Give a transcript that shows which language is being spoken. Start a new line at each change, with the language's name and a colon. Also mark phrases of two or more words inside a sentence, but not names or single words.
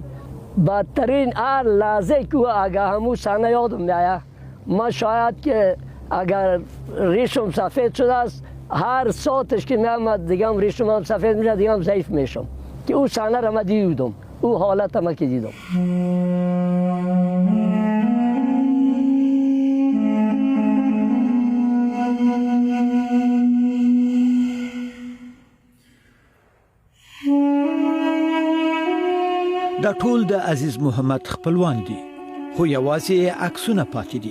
Persian: بدترین هر لحظه که اگر همون صحنه یادم میاد ما شاید که اگر ریشم سفید شده است هر ساعتش که میامد دیگه هم ریشم هم سفید میشه دیگه هم ضعیف میشم که او صحنه را ما دیدم او حالت ما که دیدم.
Pashto: دا ټول د عزیز محمد خپلوان دي خو یوازې عکسونه پاتې دي.